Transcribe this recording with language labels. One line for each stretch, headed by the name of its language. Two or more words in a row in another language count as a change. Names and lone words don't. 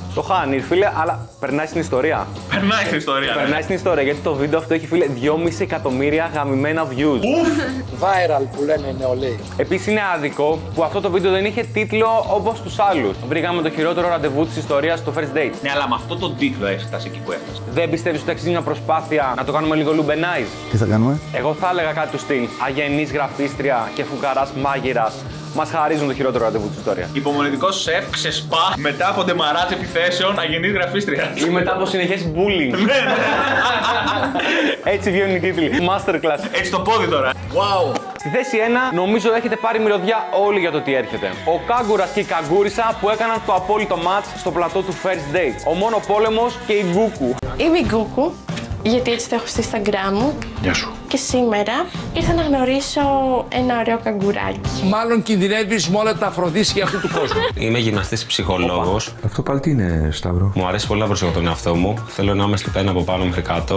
Greek: Το χάνει, φίλε, αλλά περνάει στην ιστορία. Περνάει στην ιστορία. ναι. Περνάει στην ιστορία, γιατί το βίντεο αυτό έχει, φίλε, 2,5 εκατομμύρια γαμημένα views. Viral που λένε οι νεολαίοι. Επίσης είναι άδικο που αυτό το βίντεο δεν είχε τίτλο όπως τους άλλους. Βρήκαμε το χειρότερο ραντεβού της ιστορίας στο
English: first date.
Greek: Ναι, αλλά με αυτό το τίτλο έφτασε εκεί που έφτασε. Δεν πιστεύεις ότι αξίζει μια προσπάθεια να το κάνουμε λίγο λουμπενάιζ? Τι θα κάνουμε? Εγώ θα έλεγα κάτι του στυλ. Αγενής γραφίστρια και φουκαράς μάγειρας μας χαρίζουν το χειρότερο ραντεβού της ιστορίας. Υπομονετικός σεφ ξεσπά μετά από ντεμαράτ επιθέσεων αγενής γραφίστρια. Ή μετά από συνεχές bullying. Έτσι βγαίνουν οι τίτλοι. Masterclass. Έτσι το πόδι τώρα. Wow. Στη θέση 1, νομίζω έχετε πάρει μυρωδιά όλοι για το τι έρχεται. Ο Κάγκουρας και η Καγκούρισα που έκαναν το απόλυτο μάτς στο πλατό του
English: first date.
Greek: Ο Μόνο Πόλεμος και η Γκούκου. Είμαι η Γκούκου, γιατί έτσι το έχω στο Instagram μου. Γεια σου. Και σήμερα ήρθα να γνωρίσω ένα ωραίο καγκουράκι. Μάλλον κινδυνεύεις με όλα τα αφροδίσια αυτού του κόσμου. Είμαι γυμναστής ψυχολόγος. Αυτό πάλι τι είναι, Σταύρο? Μου αρέσει πολύ να προσέχω τον εαυτό μου. Θέλω να είμαι στο πένα από πάνω μέχρι κάτω.